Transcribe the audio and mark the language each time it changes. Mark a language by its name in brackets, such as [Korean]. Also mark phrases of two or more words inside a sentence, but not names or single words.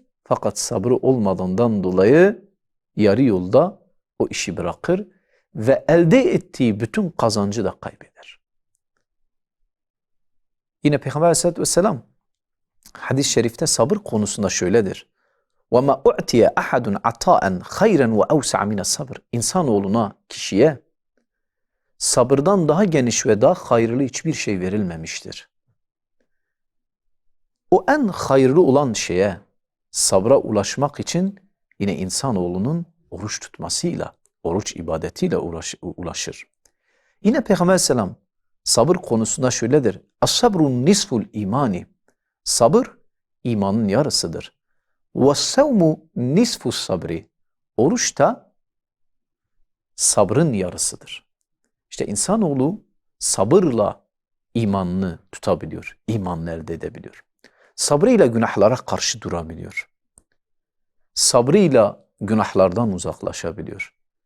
[Turkish] Fakat sabrı olmadığından dolayı yarı yolda o işi bırakır ve elde ettiği bütün kazancı da kaybeder. Yine Peygamber [Arabic] عليه الصلاة والسلام [Turkish] hadis-i şerifte sabır konusunda şöyledir. [Arabic] وَمَا اُعْتِيَ أَحَدٌ عَطَاءً خَيْرًا وَاَوْسَعَ مِنَ الصَّبْرِ. [Turkish] İnsanoğluna, kişiye sabırdan daha geniş ve daha hayırlı hiçbir şey verilmemiştir. O en hayırlı olan şeye, sabra ulaşmak için yine insanoğlunun oruç tutmasıyla, oruç ibadetiyle ulaşır. Yine Peygamber Aleyhisselam sabır konusunda şöyledir. [Arabic] الصبر نصف الإيمان. [Turkish] Sabır imanın yarısıdır. [Arabic] وَالسَّوْمُ نِصْفُ الصَّبْرِ. [Turkish] Oruç da sabrın yarısıdır. İşte insanoğlu sabırla imanını tutabiliyor, imanını elde edebiliyor. Sabrıyla günahlara karşı durabiliyor. Sabrıyla günahlardan uzaklaşabiliyor.